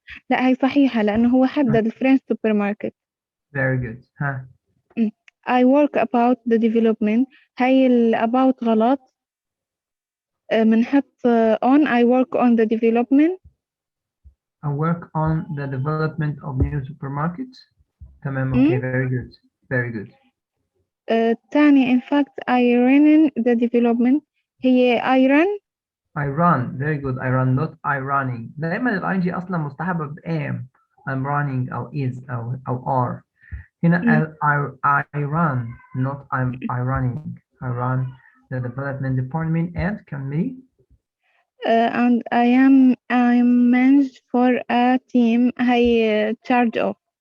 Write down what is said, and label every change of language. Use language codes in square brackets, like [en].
[ar] لا هي صحيحة لأنه هو حدد الفرنش supermarket. [en] Very good. ها. I work about the development. [ar] هاي about غلط. بنحط on. [en] I work on the development. I work on the development of new supermarkets. تمام. Okay, very good. Very good. تاني in fact I run the development. هي I run. I run. Very good. I run not I running. [ar] دايما ال ing أصلا مصطحبة ب am. [en] I'm running أو is أو are. هنا I run not I running. I run the development department and كملي. And I'm managed for a team. هي charge of.